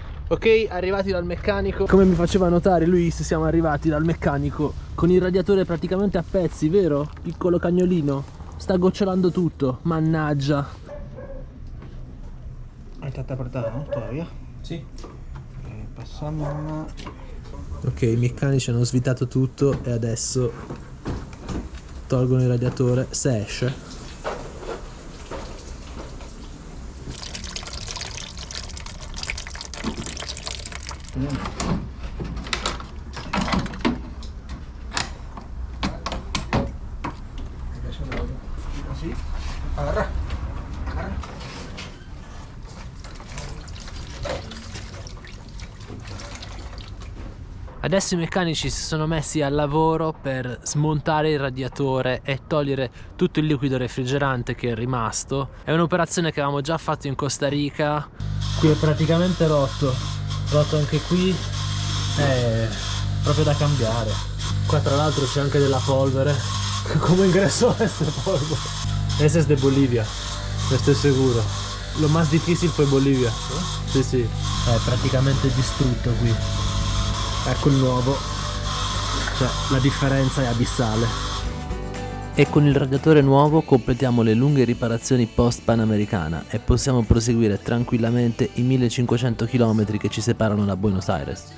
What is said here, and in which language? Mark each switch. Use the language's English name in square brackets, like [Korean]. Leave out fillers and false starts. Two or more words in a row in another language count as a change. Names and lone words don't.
[Italian] Ok, arrivati dal meccanico. Come mi faceva notare Luis, siamo arrivati dal meccanico con il radiatore praticamente a pezzi, vero? Piccolo cagnolino. Sta gocciolando tutto, mannaggia. [Spanish] Está apretado, ¿no? Todavía. [Italian] Sì. Passiamo. Ok, i meccanici hanno svitato tutto e adesso tolgono il radiatore, se esce. [Spanish] Así. Agarra. [Italian] Adesso i meccanici si sono messi al lavoro per smontare il radiatore e togliere tutto il liquido refrigerante che è rimasto. È un'operazione che avevamo già fatto in Costa Rica. Qui è praticamente rotto anche qui, è proprio da cambiare. Qua tra l'altro c'è anche della polvere. Come ingresso questa polvere? [Spanish] Esa es de Bolivia, [Italian] questo è sicuro. [Spanish] Lo más difícil fue Bolivia. [Italian] Sì, sì, è praticamente distrutto qui. Ecco il nuovo, cioè la differenza è abissale. E con il radiatore nuovo completiamo le lunghe riparazioni post Panamericana e possiamo proseguire tranquillamente i 1500 km che ci separano da Buenos Aires.